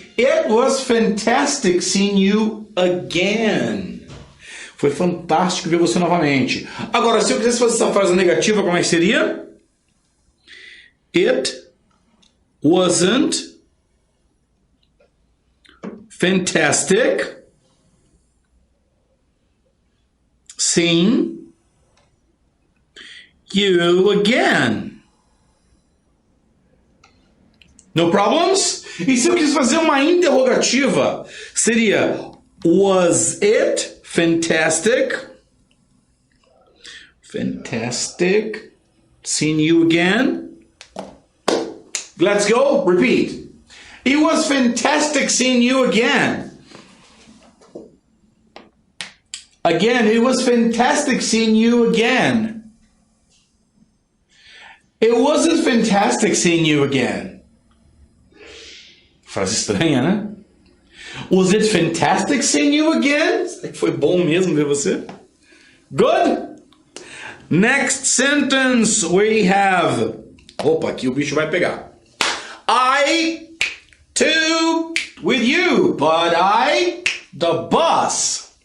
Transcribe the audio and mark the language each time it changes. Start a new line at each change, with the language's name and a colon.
English: It was fantastic seeing you again.
Portuguese: Foi fantástico ver você novamente. Agora, se eu quisesse fazer essa frase negativa, como é que seria?
English: It wasn't fantastic seeing you again. No problems?
Portuguese: E se eu quis fazer uma interrogativa, seria
English: was it fantastic? Fantastic seeing you again? Let's go. Repeat. It was fantastic seeing you again. Again, it was fantastic seeing you again. It wasn't fantastic seeing you again.
Portuguese: Frase estranha, né?
English: Was it fantastic seeing you again?
Portuguese: Será que foi bom mesmo ver você?
English: Good. Next sentence we have.
Portuguese: Opa, aqui o bicho vai pegar.
English: I too with you, but the bus.